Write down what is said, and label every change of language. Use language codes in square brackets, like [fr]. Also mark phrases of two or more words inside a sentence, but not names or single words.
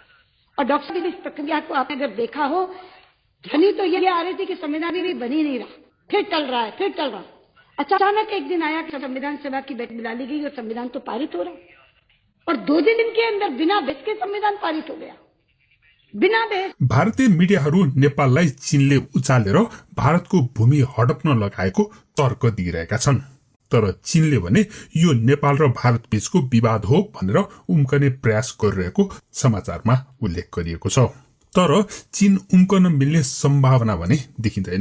[hi] और डॉक्टर साहब, इस प्रक्रिया को आपने अगर देखा हो, ध्वनि तो ये आ रही थी कि संविधान भी बन ही नहीं रहा, फिर टल रहा है, फिर टल रहा है। अचानक एक दिन आया कि संविधान सभा की बैठक बुला ली गई और संविधान तो पारित हो रहा है, और 2 दिन के अंदर बिना बहस के संविधान पारित हो गया, बिना बहस। [ne] भारतीय मिडियाहरू नेपाललाई चीनले उचालेर भारतको भूमि हडप्न लगाएको तर्क दिइरहेका छन्। तर चीनले भने यो नेपाल र भारत बीचको विवाद हो भनेर उम्कने प्रयास गरिरहेको समाचारमा उल्लेख गरिएको छ। तर चीन उम्कन मिल्ने सम्भावना भने देखिँदैन।